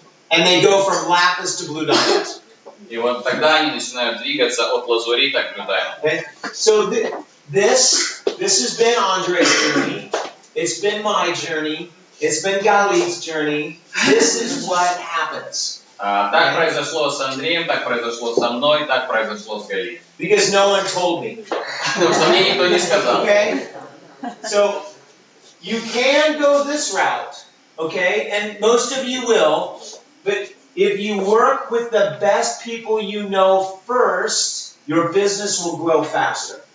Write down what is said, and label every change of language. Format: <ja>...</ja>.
<en>And they go from lapis to blue diamond.</en> <ru>И вот тогда они начинают двигаться от лазурита к blue diamond.</ru> <en>Okay? So this has been Andrei's journey. It's been my journey. It's been Galit's journey. This is what happens.</en> <ru>Так произошло с Андреем, так произошло со мной, так произошло с Галией.</ru> <en>Because no one told me.</en> <ru>Потому что мне никто не сказал.</ru> <en>Okay? So you can go this route, okay? And most of you will, but if you work with the best people you know first, your business will grow faster.</en>